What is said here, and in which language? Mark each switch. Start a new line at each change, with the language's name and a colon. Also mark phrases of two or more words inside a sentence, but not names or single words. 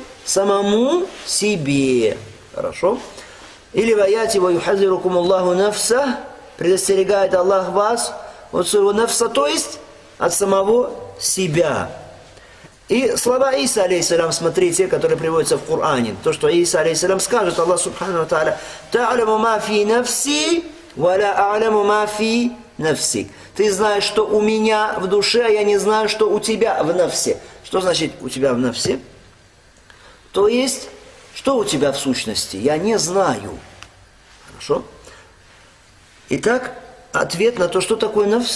Russian: Самому себе. Хорошо? Или в аяте
Arabic: «ويحذركم الله نفسه»,
Russian: предостерегает Аллах вас от своего нафса, то есть от самого себя. И слова Иса, алейхиссалям, смотрите, которые приводятся в Коране. То, что Иса, алейхиссалям, скажет,
Arabic: الله سبحانه وتعالى تعلم ما في نفسي ولا أعلم ما في نفسك».
Russian: Ты знаешь, что у меня в душе, а я не знаю, что у тебя в нафсе. Что значит у тебя в нафсе? То есть, что у тебя в сущности? Я не знаю. Хорошо? Итак, ответ на то, что такое нафс.